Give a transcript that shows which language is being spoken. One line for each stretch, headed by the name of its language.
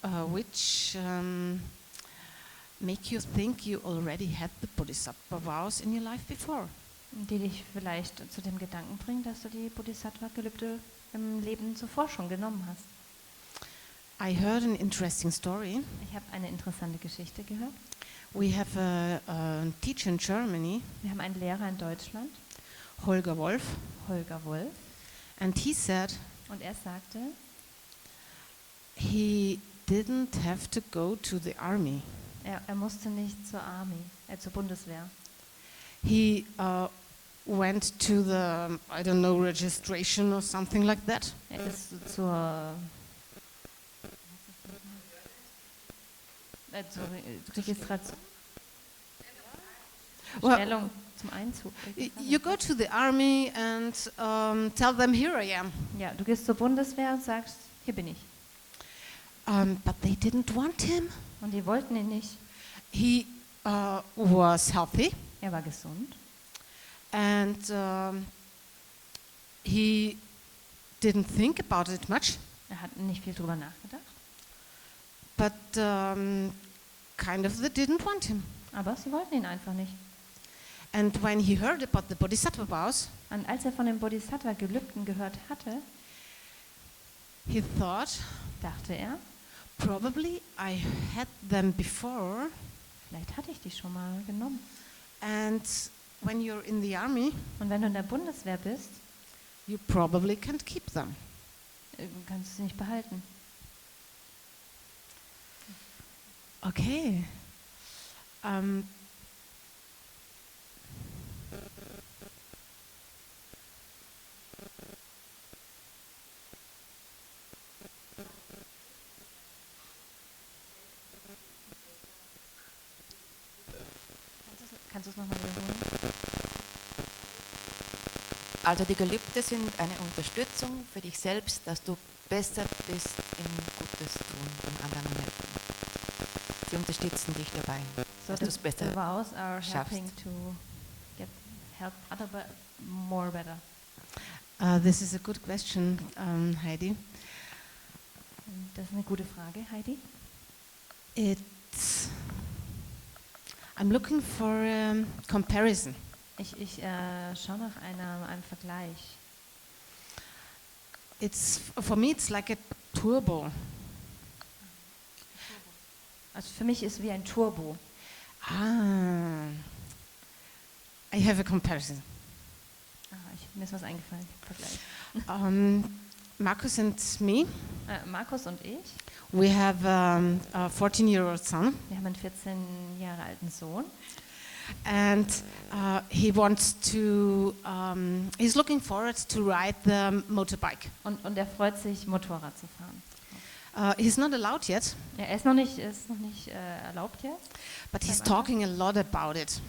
English: which make you think you already had the bodhisattva vows in your life before.
German: die dich vielleicht zu dem Gedanken bringen, dass du die Bodhisattva-Gelübde im Leben zuvor schon genommen hast.
English: I heard an interesting story.
German: Ich habe eine interessante Geschichte gehört.
English: We have a teacher in Germany,
German: Wir haben einen Lehrer in Deutschland,
English: Holger Wolf,
German: Holger Wolf,
English: and he said
German: und er sagte,
English: he didn't have to go to the army.
German: er musste nicht zur zur Bundeswehr.
English: He went to the, I don't know, registration or something like that.
German: Er ist zur Registration.
English: Well,
German: Stellung zum Einzug.
English: You go to the army and tell them, here I am.
German: Ja, du gehst zur Bundeswehr und sagst, hier bin ich.
English: But they didn't want him.
German: Und die wollten ihn nicht.
English: He was healthy
German: Er war gesund.
English: and he didn't think about it much,
German: Er hat nicht viel drüber nachgedacht.
English: but kind of they didn't want him.
German: Aber sie wollten ihn einfach nicht.
English: And when he heard about the bodhisattva vows,
German: Und als er von den Bodhisattva-Gelübden gehört hatte,
English: he thought,
German: dachte er,
English: probably I had them before.
German: vielleicht hatte ich die schon mal genommen.
English: And when you're in the army,
German: Und wenn du in der Bundeswehr bist,
English: you probably can't keep them.
German: kannst du sie nicht behalten.
English: Okay.
German: Kannst du es nochmal wiederholen? Also die Gelübde sind eine Unterstützung für dich selbst, dass du besser bist im Gutes tun und anderen helfen. Sie unterstützen dich dabei,
English: So
German: dass du es
English: the
German: besser
English: vows are
German: schaffst.
English: helping to help other more better. This is a good question, Heidi.
German: Und das ist eine gute Frage, Heidi.
English: I'm looking for comparison.
German: Ich schaue nach einem Vergleich.
English: For me, it's like a turbo.
German: Also für mich ist es wie ein Turbo.
English: I have a comparison.
German: Mir ist was eingefallen. Vergleich.
English: Marcus and me,
German: Markus und ich,
English: we have a 14-year-old son,
German: wir haben einen 14 Jahre alten Sohn.
English: and he wants to. He's looking forward to ride the motorbike.
German: Und er freut sich, Motorrad zu fahren.
English: He's not allowed yet,
German: Ja, er ist noch nicht erlaubt jetzt,
English: but he's talking a lot about it.